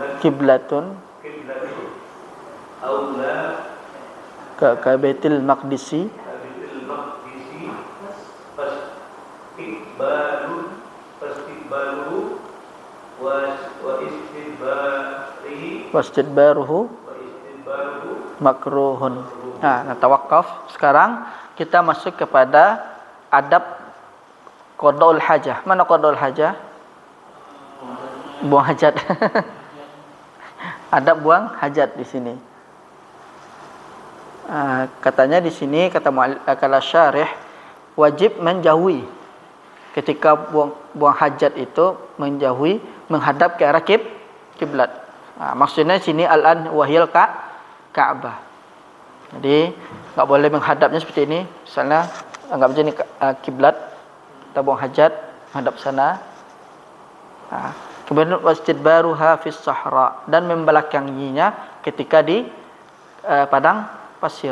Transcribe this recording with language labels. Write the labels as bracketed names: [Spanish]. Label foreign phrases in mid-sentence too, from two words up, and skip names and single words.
[Arabic] qiblatun aula كبيت المقدس فاستقبال و استدباره مكروه. [Indonesian] Nah, tawakaf. Sekarang kita masuk kepada adab [Arabic] قضاء الحاجة. [Indonesian] Mana [Arabic] قضاء الحاجة? [Indonesian] Buang hajat. Adab buang hajat di sini. Katanya di sini kata syarih wajib menjauhi ketika buang hajat itu menjauhi menghadap ke arah kiblat. Maksudnya sini [Arabic] الآن وهي الكعبة. [Indonesian] Jadi enggak boleh menghadapnya seperti ini. Misalnya anggap aja ini kiblat, kita buang hajat menghadap sana. Kemudian [Arabic] واستدبارها في الصحراء [Indonesian] dan membelakanginya ketika di padang pasir.